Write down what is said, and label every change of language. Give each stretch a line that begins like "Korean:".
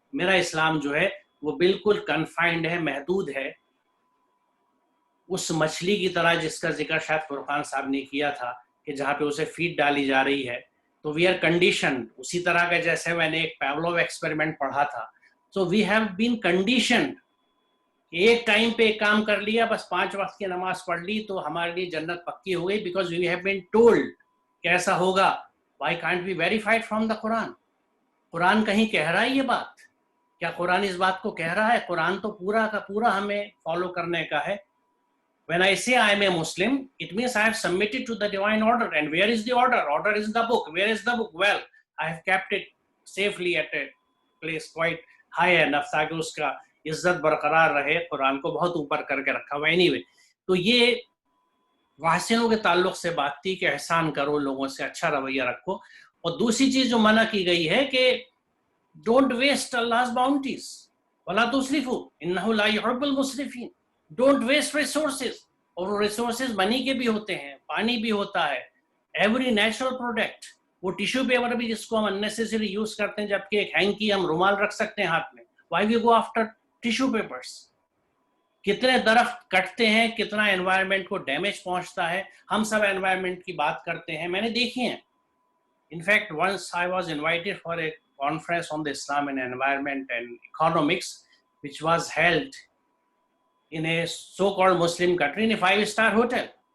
Urdu: میرا اسلام جو ہے وہ بالکل کنفائنڈ ہے, محدود ہے, اس مچھلی کی طرح جس کا ذکر شاید فرقان صاحب نے کیا تھا کہ جہاں پہ اسے فیڈ ڈالی جا رہی ہے. تو
English: we are conditioned,
Urdu: اسی طرح کا جیسے میں نے ایک پیولوو ایکسپیریمنٹ پڑھا تھا.
English: so we have been conditioned,
Urdu: ایک ٹائم پہ ایک کام کر لیا, بس 5 وقت کی نماز پڑھ لی تو ہمارے لیے جنت پکی ہو گئی,
English: because we have been told
Urdu: کیسا ہوگا.
English: Why can't be verified from the Quran.
Urdu: قرآن کہیں کہہ رہا ہے یہ بات, کیا قرآن اس بات کو کہہ رہا ہے؟ قرآن تو پورا کا پورا ہمیں فالو کرنے کا ہے.
English: When I say I am a Muslim, it means I have submitted to the divine order. And where is the order? Order is the book. Where is the book? Well, I have kept it safely at a place quite high enough
Urdu: تاکہ اس کا عزت برقرار رہے. قرآن کو بہت اوپر کر کے رکھا ہوا. anyway, تو یہ واحسینوں کے تعلق سے بات تھی کہ احسان کرو, لوگوں سے اچھا رویہ رکھو. اور دوسری چیز جو منع کی گئی ہے کہ
English: don't waste Allah's bounties.
Arabic: وَلَا تُسْرِفُوا إِنَّهُ لَا يُحِبُّ الْمُسْرِفِينَ.
English: Don't waste resources.
Urdu: اور وہ ریسورسز منی کے بھی ہوتے ہیں, پانی بھی ہوتا ہے, ایوری نیچرل پروڈکٹ. وہ ٹیشو پیپر بھی جس کو ہم اننیسیسری یوز کرتے ہیں, جبکہ ایک ہینکی ہم رومال رکھ سکتے ہیں ہاتھ میں.
English: Why we go after tissue papers.
Urdu: کتنے درخت کٹتے ہیں, کتنا انوائرمنٹ کو ڈیمیج پہنچتا ہے. ہم سب انوائرمنٹ کی بات کرتے ہیں, میں نے دیکھی ہیں.
English: In fact once I was invited for a conference on the Islam and environment and economics which was held in a so-called Muslim country in a 5-star hotel.